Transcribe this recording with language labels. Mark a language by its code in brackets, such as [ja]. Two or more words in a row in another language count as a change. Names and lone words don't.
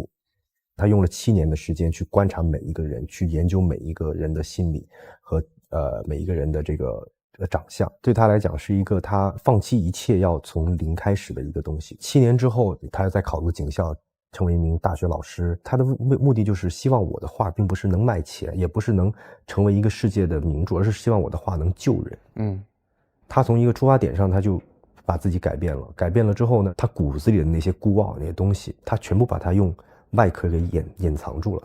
[zh] 他用了7年的時間去觀察每一個人，去研究每一個人的心理和每一個人的這個長相。對他來講是一個他放棄一切要從零開始的一個東西。7年之後他在考入警校，成為一名大學老師，他的目的就是希望我的畫並不是能賣錢，也不是能成為一個世界的名著，而是希望我的畫能救人。他從一個出發點上，他就把自己改變了。改變了之後呢，他骨子裡的那些孤傲那些東西，他全部把它用外殼給隱藏住了。